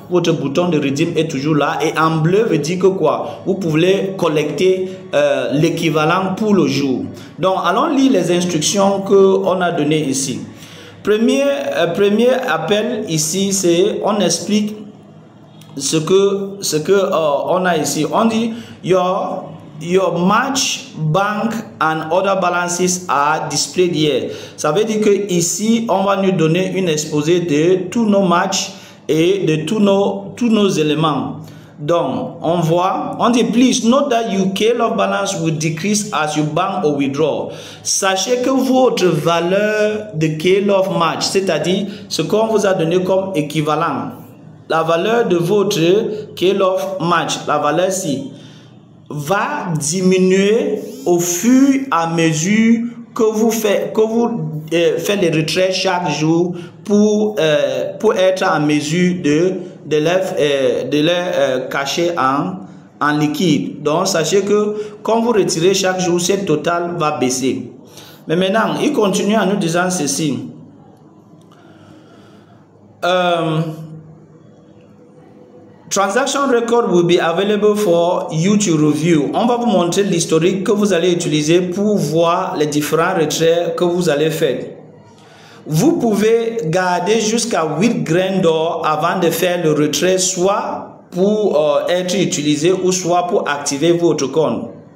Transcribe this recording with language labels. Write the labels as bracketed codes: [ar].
[fr] Votre bouton de redeem est toujours là et en bleu veut dire que quoi, vous pouvez collecter l'équivalent pour le jour. Donc allons lire les instructions que on a données ici. Premier appel ici, c'est on explique ce que on a ici. On dit [en] your match bank and other balances are displayed here. [fr] Ça veut dire que ici on va nous donner une exposé de tous nos matchs et de tous nos éléments. Donc on voit, on dit [en] please note that your KLOF balance will decrease as you bank or withdraw. [fr] Sachez que votre valeur de KLOF match, c'est-à-dire ce qu'on vous a donné comme équivalent, la valeur de votre KLOF match, la valeur ci, va diminuer au fur et à mesure que vous faites les retraits chaque jour pour être en mesure de les cacher en liquide. Donc sachez que quand vous retirez chaque jour, cette total va baisser. Mais maintenant, il continue en nous disant ceci. [en] Transaction record will be available for you to review. [fr] On va vous montrer l'historique que vous allez utiliser pour voir les différents retraits que vous allez faire. Vous pouvez garder jusqu'à 8 grains d'or avant de faire le retrait, soit pour être utilisé ou soit pour activer votre compte.